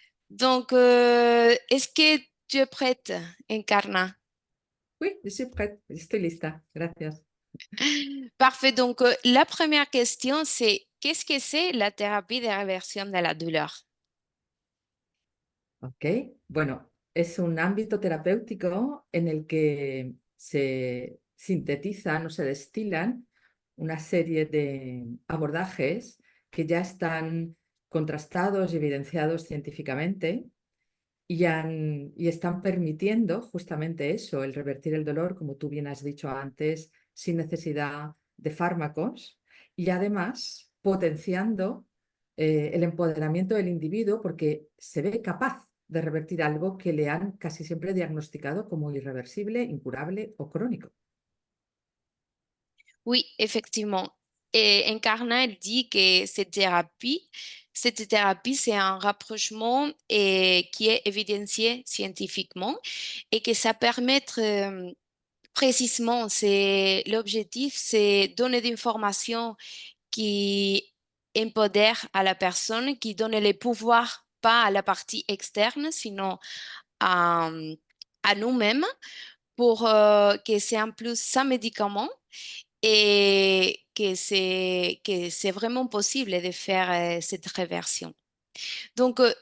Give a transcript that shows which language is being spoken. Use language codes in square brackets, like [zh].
[fr] Donc, est-ce que tu es prête, Encarna? Oui, je suis prête. Je suis lista. [es] Gracias. [fr] Parfait. Donc, la première question, c'est qu'est-ce que c'est la thérapie de réversion de la douleur? Ok. [es] Bueno, es un ámbito terapéutico en el que se sintetizan o se destilan una serie de abordajes que ya están contrastados y evidenciados científicamente y están permitiendo justamente eso, el revertir el dolor, como tú bien has dicho antes, sin necesidad de fármacos y además potenciando el empoderamiento del individuo porque se ve capaz de revertir algo que le han casi siempre diagnosticado como irreversible, incurable o crónico. [fr] Oui, effectivement. Et Encarna, elle dit que cette thérapie, c'est un rapprochement qui est évidencié scientifiquement et que ça permet précisément, c'est l'objectif, c'est donner des informations qui empodèrent à la personne, qui donnent les pouvoirs, pas à la partie externe, sinon à, à nous-mêmes, pour que c'est en plus sans médicament et que c'est vraiment possible de faire cette réversion. Donc,